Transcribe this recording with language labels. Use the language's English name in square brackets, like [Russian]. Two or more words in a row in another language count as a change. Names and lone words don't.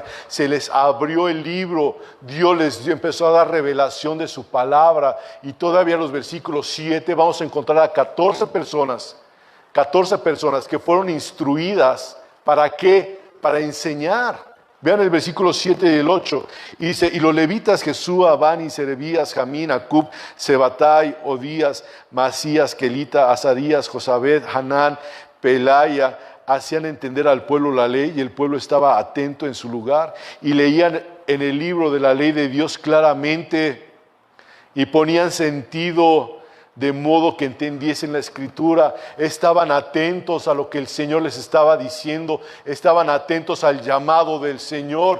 [Spanish] Se les abrió el libro, Dios empezó a dar revelación de su palabra, y todavía en los versículos 7 vamos a encontrar a 14 personas que fueron instruidas. ¿Para qué? Para enseñar. Vean el versículo 7 y el 8. Y dice, y los levitas Jesúa, Bani, Serebías, Jamín, Acub, Sebatai, Odías, Masías, Kelita, Azarías, Josabed, Hanán, Pelaya, hacían entender al pueblo la ley, y el pueblo estaba atento en su lugar, y leían en el libro de la ley de Dios claramente, y ponían sentido de modo que entendiesen la Escritura. Estaban atentos a lo que el Señor les estaba diciendo, estaban atentos al llamado del Señor.